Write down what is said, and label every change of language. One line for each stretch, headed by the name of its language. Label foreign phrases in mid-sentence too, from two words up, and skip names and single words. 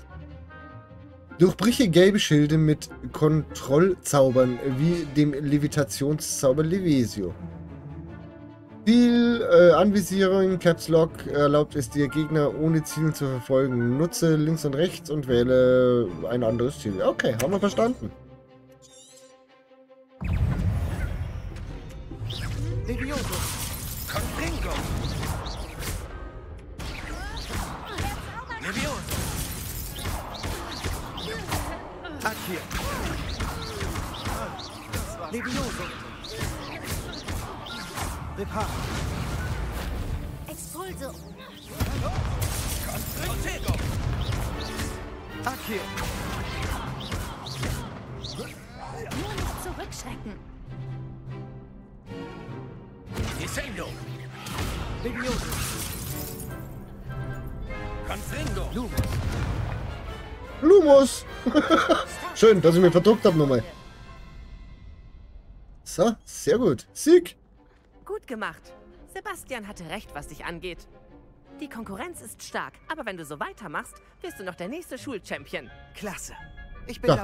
German: Durchbrüche gelbe Schilde mit Kontrollzaubern wie dem Levitationszauber Levesio. Viel Anvisierung, Caps Lock erlaubt es dir, Gegner ohne Zielen zu verfolgen. Nutze links und rechts und wähle ein anderes Ziel. Okay, haben wir verstanden. Levioso. Confringo. Levioso. Akir. Levioso. Reparo. Expulso. Protego. Akio. Nur nicht zurückschrecken. Descendo. Levioso. Confringo. Lumos! Schön, dass ich mich verdruckt habe nochmal. So, sehr gut. Sieg! Gut gemacht. Sebastian hatte recht, was dich angeht. Die Konkurrenz ist stark, aber wenn du so weitermachst, wirst du noch der nächste Schulchampion. Klasse. Ich bin